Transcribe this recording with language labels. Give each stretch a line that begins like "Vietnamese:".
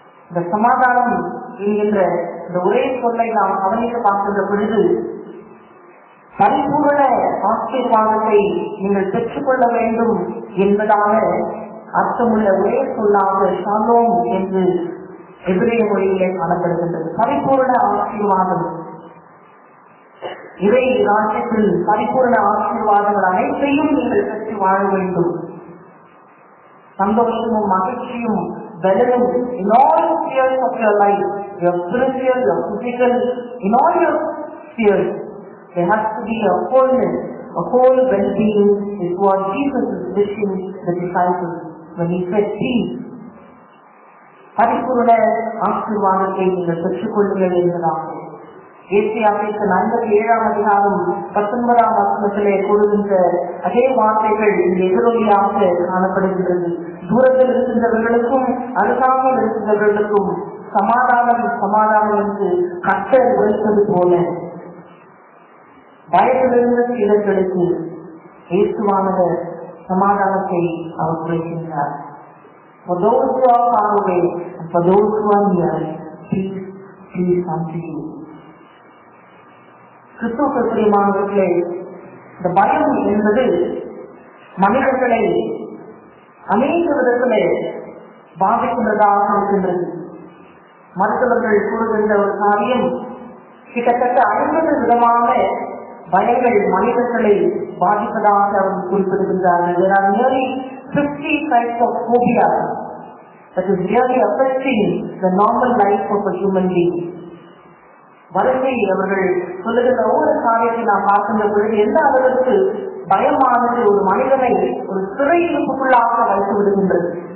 Tamil: இந்த சமாதானம் என்கின்ற இந்த ஒரே சொல்லை நாம் கவனித்து பார்க்கின்ற பொழுது, பரிபூரண ஆசீர்வாதத்தை நீங்கள் பெற்றுக்கொள்ள வேண்டும் என்பதாக அர்த்தமுள்ள ஒரே சொல்லாக ஷாலோம் என்று எபிரேய மொழியிலே காணப்படுகின்றது. பரிபூரண ஆசீர்வாதம், இறை ராஜ்யத்தில் பரிபூரண ஆசீர்வாதங்கள் அனைத்தையும் நீங்கள் பெற்று வாழ வேண்டும். சந்தோஷமும் மகிழ்ச்சியும் பலனும்
English: in all spheres of your life, your spiritual, your physical, in all your spheres, there has to be a wholeness, a whole well-being is what Jesus is wishing the disciples when he said peace.
Tamil: பரிபூரண ஆசீர்வாதத்தை நீங்கள் பெற்றுக்கொள்ளுங்கள் என்பதாக ஏசாயா 47ஆம் அதிகாரம் 19ஆம் வசனத்திலே கூறுகின்ற அதே வார்த்தைகள் இந்த எதிரொலியாக காணப்படுகின்றது. தூரத்தில் இருக்கின்றவர்களுக்கும் அருகாமல் இருக்கின்றவர்களுக்கும் சமாதானம் சமாதானம் என்று கட்டளை உரைப்பது போல பயத்திலிருந்த சீடர்களுக்கு இயேசுவானவர் சமாதானத்தை அவர் குறைக்கின்றார்.
English: For those who are far away and for those who are near, peace unto you.
Tamil: கிறிஸ்துவுக்குள் பிரியமானவர்களே, இந்த பயம் என்பது மனிதர்களை அநேக விதத்திலே பாதிக்கின்றதாக இருக்கின்றது. மருத்துவர்கள் கூறுகின்ற ஒரு காரியம், கிட்டத்தட்ட 50 விதமான பயங்கள் மனிதர்களை பாதிப்பதாக அவர் குறிப்பிடுகின்றார்கள்.
English: There are nearly 50 types of phobia that is really affecting the normal life of a human being.
Tamil: வரிசை அவர்கள் சொல்லுகின்ற ஒவ்வொரு காரியத்தை நாம் பார்க்கின்ற பொழுது எந்த அளவிற்கு பயமானது ஒரு மனிதனை ஒரு சிறையிருப்புக்குள்ளாக வைத்து விடுகின்றது.